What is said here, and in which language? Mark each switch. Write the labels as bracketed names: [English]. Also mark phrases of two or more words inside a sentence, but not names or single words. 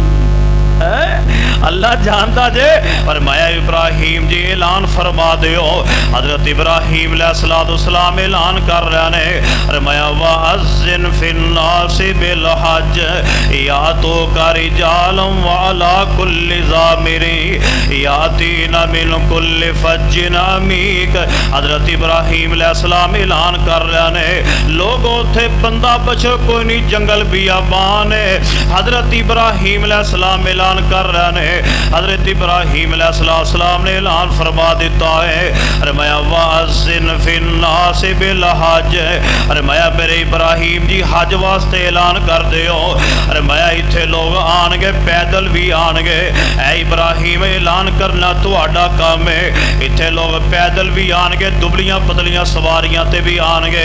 [Punjabi] اللہ جاندا اے. فرمایا ابراہیم جی اعلان فرما دیو. حضرت ابراہیم علیہ السلام اعلان کر رہے نیں. [Arabic] فرمایا وأذن في الناس بالحج يأتوك رجالا وعلى كل ضامر يأتين من كل فج عميق. [Punjabi] حضرت ابراہیم علیہ السلام اعلان کر رہے نیں، لوکاں تھے بندہ بچو کوئی نہیں، جنگل بیابان ہے. حضرت ابراہیم علیہ السلام اعلان کر رہے نیں. حضرت ابراہیم علیہ السلام نے اعلان فرما دتا ہے. [Arabic] فرمایا وأذن في الناس بالحج. [Punjabi] فرمایا میرے ابراہیم جی حج واسطے اعلان کر دیو. فرمایا ایتھے لوک آن گے، پیدل وی آن گے. اے ابراہیم اعلان کرنا تہاڈا کم ہے، ایتھے لوک پیدل وی آن گے، دبلیاں پتلیاں سواریاں تے وی آن گے, दुबलियां पतलियां सवारियां ते भी आनगे।